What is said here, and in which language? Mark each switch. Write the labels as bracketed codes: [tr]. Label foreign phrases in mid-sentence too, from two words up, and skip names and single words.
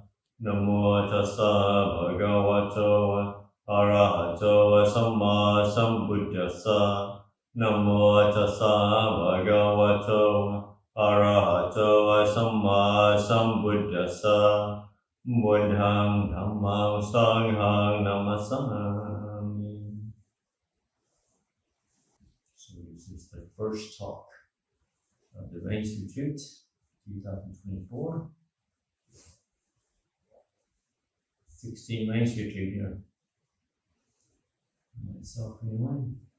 [pi] Namo tassa bhagavato arahato samma sambuddhassa. Namo tassa bhagavato arahato samma sambuddhassa. Buddhang dhammang sanghang namasami. [en] So this is the first talk of the Range Retreat 2024. 16 Range Retreat here. Myself anyway.